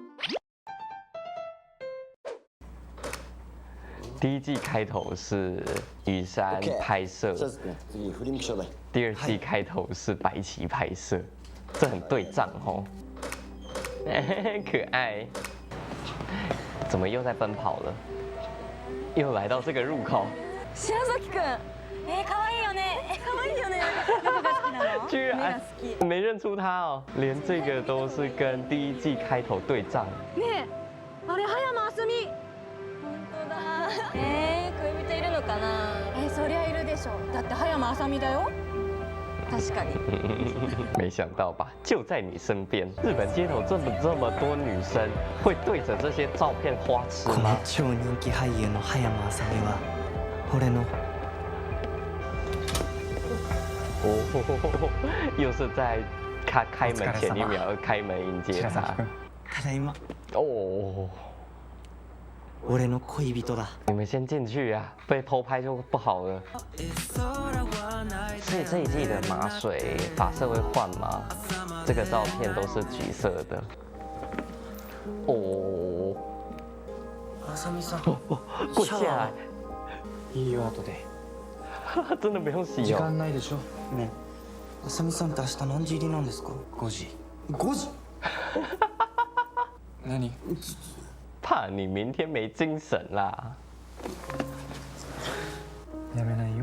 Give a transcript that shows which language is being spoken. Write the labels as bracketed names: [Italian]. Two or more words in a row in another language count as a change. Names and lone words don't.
[Chinese] 第1季开头是羽山拍摄，第2季开头是白起拍摄，这很对仗哦。可爱，怎么又在奔跑了？又来到这个入口。 [Japanese] 白崎くん，可愛いよね，可愛いよね。どこが好きなの？ [Chinese] 居然没认出他哦，连这个都是跟第1季开头对仗。 [Japanese] ねえ、あれ葉山あすみ。本当だ。恋人いるのかな？そりゃいるでしょ。だって葉山あさみだよ。確かに。 [Chinese] 没想到吧，就在你身边。日本街头这么多女生，会对着这些照片花痴吗？ [Japanese] 超人気俳優の葉山あさみは俺の。 [Chinese] 哦，又是在他开门前1秒开门迎接他。 [Japanese] ただいま。 [Chinese] 哦， [Japanese] 俺の恋人だ。 [Chinese] 你们先进去啊，被偷拍就不好了。所以这一季的麻水发色会换吗？这个照片都是橘色的。哦， [Japanese] あさみさん。 [Chinese] 跪下来。 [Japanese] いいよ後で。 [Chinese] 真的不用洗 [Japanese] 時 [Chinese] 哦。 [Japanese] 間ないでしょ。ねえ、あさみさんって明日何時入りなんですか 5時。 5時。何？ [Chinese] 怕你明天没精神啦。 [Japanese] やめないよ。